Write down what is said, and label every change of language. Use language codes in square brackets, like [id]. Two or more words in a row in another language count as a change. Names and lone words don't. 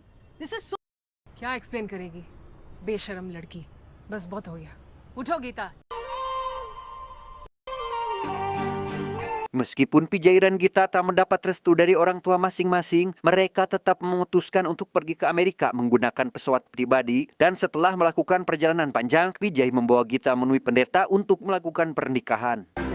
[en] This is so. [hi] क्या एक्सप्लेन करेगी बेशरम लड़की बस बहुत हो गया उठो गीता [id] Meskipun PJ dan Gita tak mendapat restu dari orang tua masing-masing, mereka tetap memutuskan untuk pergi ke Amerika menggunakan pesawat pribadi, dan setelah melakukan perjalanan panjang, PJ membawa Gita menemui pendeta untuk melakukan pernikahan.